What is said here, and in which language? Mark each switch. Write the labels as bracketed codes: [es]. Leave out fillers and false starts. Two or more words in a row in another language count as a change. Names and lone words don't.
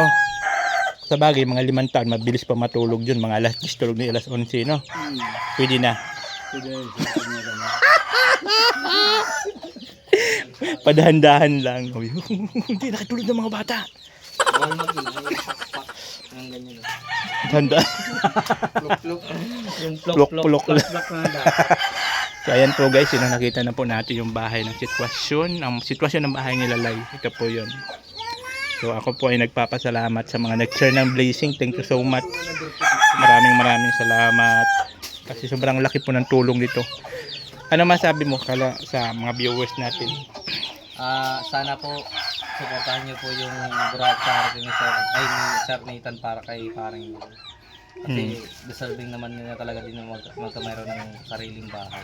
[tl] Sa bagay, mga 5 taon, mabilis pa matulog yun. Mga alas 10 tulog na alas 11, no? Pwede na. Sige, Padahan-dahan lang. Hindi nakitulog ng mga bata. Walnut yun. Ang ganyan. Handa. Pluk-pluk. Yung Pluk-pluk. pluk-pluk na. So ayan po guys, yun ang nakita na po natin yung bahay ng sitwasyon. Ang sitwasyon ng bahay nila, Lai. Ito po yun. So ako po ay nagpapasalamat sa mga nag-share ng blessing. [en] Thank you so much. [tl] Maraming salamat. Kasi sobrang laki po ng tulong dito. Ano masabi mo sa mga viewers natin? Sana po suportahan niyo po yung Burat Charity ni Sir, ay ni Sir Nathan para kay parang kasi deserving naman nila talaga din na magkamayroon ng sariling bahay.